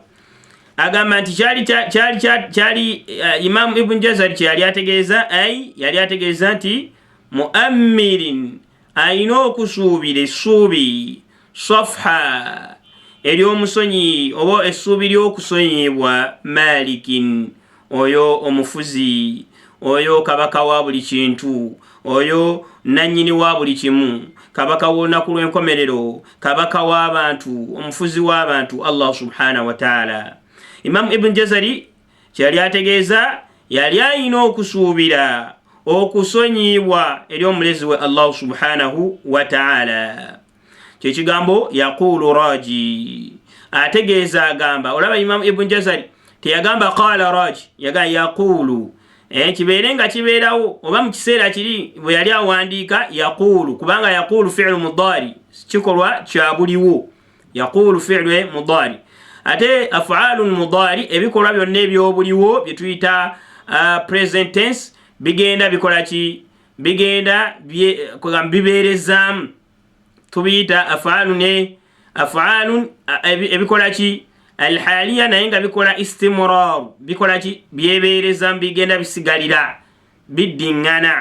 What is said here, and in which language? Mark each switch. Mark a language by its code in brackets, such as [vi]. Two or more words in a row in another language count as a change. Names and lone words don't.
[lg] Agamba nti kyali Imam Ibn Jazari kyeyali ategeeza, yali ategeeza nti mu'ammirin ayina okusuubira essuubi, safha ery'omusonyi oba essuubi ly'okusonyibwa, malikin oyo omufuzi, oyo kabaka wa buli kintu, oyo nanyini wa buli kimu, kabaka w'olunaku lw'enkomerero, kabaka w'abantu, omufuzi w'abantu, [ar] الله سبحانه وتعالى. [lg] Imam Ibn Jazari kyali ategeeza yali alina okusuubira okusonyibwa eri omulezi we [ar] الله سبحانه وتعالى. [lg] Kyekigambo [ar] يقول راجي, [lg] ategeeza agamba. Olaba Imam Ibn Jazari teyagamba [ar] قال راجي, [lg] yaga yaqulu. Kibeere nga kibeerawo oba mu kiseera kiri bwe yali awandiika yaqulu, kubanga [ar] يقول فعل مضارع, [lg] kikolwa kya buliwo. [ar] يقول فعل مضارع. [lg] Ate [ar] أفعال مضارع, [lg] ebikolwa byonna eby'obuliwo bye tuyita [en] present tense, [lg] bigenda bikola ki? Bigenda bibeerezaamu, tubiyita af'alun ebikola ki? Alhaliya naye nga bikola istimrar, bikola ki? Byebeereza, bigenda bisigalira biddingana.